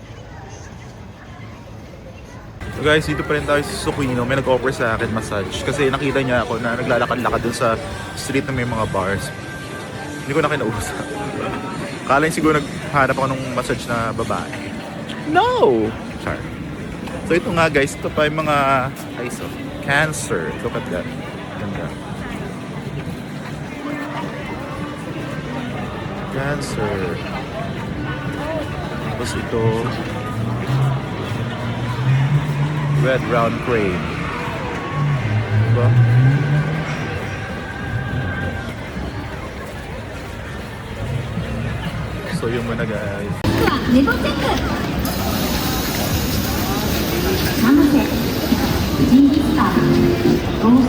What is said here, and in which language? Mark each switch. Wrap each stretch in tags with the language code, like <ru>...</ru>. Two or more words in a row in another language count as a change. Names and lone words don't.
<en>So guys,</en> <tl>dito pa rin tayo sa Suquino. May nag-offer sa akin massage kasi nakita niya ako na naglalakad-lakad dun sa street na may mga bars. Hindi ko na kinausap. Kala niya siguro naghanap ako ng massage na babae. No! Char. So ito nga guys, ito pa yung mga</tl> <en>eyes of cancer. Look at that.</en> <tl>Ganda. Cancer. Tapos ito</tl> <en>red round crane.</en> <tl>Diba? So yung muna guys. ネゴチェックママセジンギスカン</tl>